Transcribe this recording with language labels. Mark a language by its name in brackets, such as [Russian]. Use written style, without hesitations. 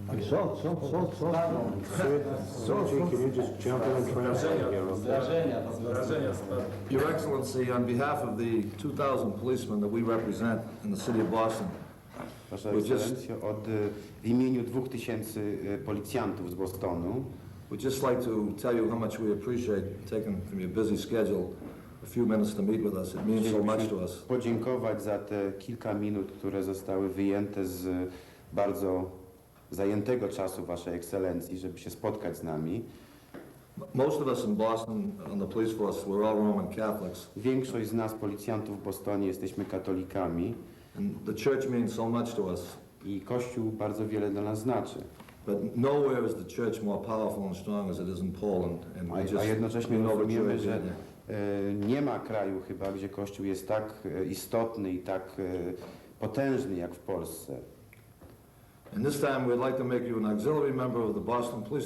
[Polish] Co? [English] Can you just jump in and translate here? Your Excellency, on behalf of the 2,000 policemen that we represent in the city of Boston, [Polish] Wasza Ekscelencjo, w imieniu 2000 policjantów z Bostonu [English] we'd just like to tell you how much we appreciate taking from your busy schedule a few minutes to meet with us. It means so much to us. [Polish] podziękować za te kilka minut, które zostały wyjęte z bardzo zajętego czasu Waszej Ekscelencji, żeby się spotkać z nami. [English] Most of us in Boston on the police force, we're all Roman Catholics. [Polish] Większość z nas, policjantów w Bostonie, jesteśmy katolikami [English] And the church means so much to us. [Polish] i Kościół bardzo wiele dla nas znaczy. [English] But nowhere is the church more powerful and strong as it is in Poland. And we just [Polish] A jednocześnie [English] we're [Polish] rozumiemy, [English] overjoyed [Polish] że [English] being there. [Polish] nie ma kraju chyba, gdzie Kościół jest tak istotny i tak potężny jak w Polsce. [English] And this time we'd like to make you an auxiliary member of the Boston Police